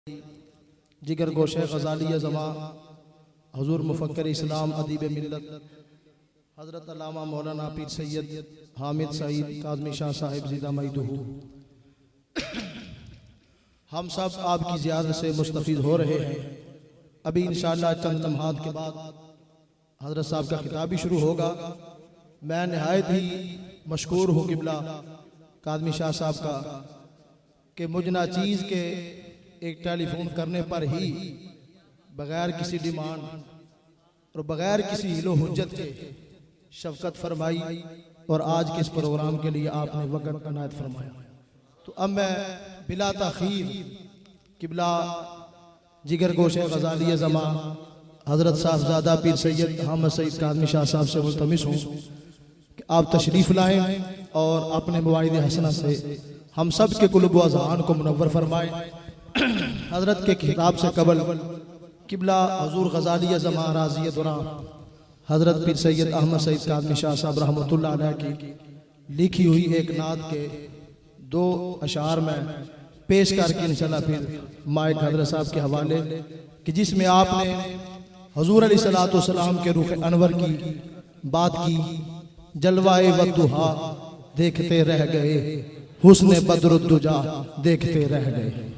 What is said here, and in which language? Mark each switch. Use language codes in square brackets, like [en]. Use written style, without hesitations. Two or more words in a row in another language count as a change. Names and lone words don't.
[ur] جگر گوشے غزالی زماں حضور مفکر اسلام ادیب ملت حضرت علامہ مولانا پیر سید حامد سعید کاظمی شاہ صاحب زندہ معیدہٗ, ہم سب آپ کی زیارت سے مستفید ہو رہے ہیں. ابھی ان شاء اللہ چند لمحات کے بعد حضرت صاحب کا خطاب بھی شروع ہوگا. میں نہایت ہی مشکور ہوں قبلہ کاظمی شاہ صاحب کا کہ مجھ ناچیز کے ایک ٹیلیفون کرنے پر ہی بغیر کسی ڈیمانڈ اور بغیر کسی حیلو حجت کے شفقت فرمائی اور آج کے اس پروگرام کے لیے آپ نے وقت عنایت فرمایا. تو اب میں بلا تاخیر قبلہ جگر گوشے غزالی زماں حضرت صاحبزادہ پیر سید حامد سعید کاظمی شاہ صاحب سے ملتمس ہوں کہ آپ تشریف لائیں اور اپنے مواعظ حسنہ سے ہم سب کے قلوب و اذہان کو منور فرمائیں. حضرت کے خطاب سے قبل قبلہ حضور غزالی زماں راضی دورا حضرت پیر سید احمد سعید کاظمی شاہ صاحب [ar] رحمة الله عليه [ur] کی لکھی ہوئی ایک نعت کے دو اشعار میں پیش کر کے ان شاء اللہ پھر مائیک حضرت صاحب کے حوالے کہ جس میں آپ نے حضور [ar] عليه الصلاة والسلام [ur] کے روح انور کی بات کی. جلوۂ والضحیٰ دیکھتے رہ گئے، حسن بدر الدجیٰ دیکھتے رہ گئے.